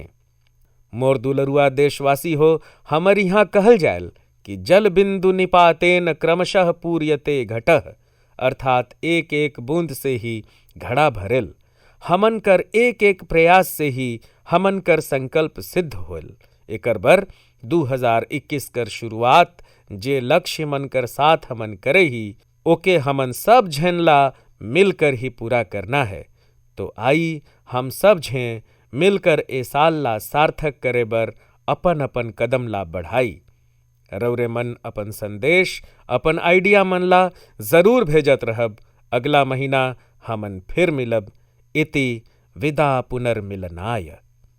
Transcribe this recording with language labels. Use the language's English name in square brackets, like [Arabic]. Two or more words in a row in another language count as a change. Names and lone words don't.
[Surgujia] मोर दुलरुआ देशवासी हो, हमर यहाँ कहल जायल कि [Sanskrit] जल बिंदु निपातेन क्रमशः पूर्यते घटः, [Surgujia] अर्थात एक एक बूंद से ही घड़ा भरेल। हमन कर एक एक प्रयास से ही हमन कर संकल्प सिद्ध होल। एकर बर 2021 कर शुरुआत जे लक्ष्य मन कर साथ हमन करे ही ओके हमन सब झन ला मिलकर ही पूरा करना है। तो आई हम सब झें मिलकर ए साल ला सार्थक करे बर अपन अपन कदम ला बढ़ाई। रउरे मन अपन संदेश अपन आइडिया मन ला जरूर भेजत रहब। अगला महीना हमन फिर मिलब। [Sanskrit] इति विदा पुनर्मिलनाय।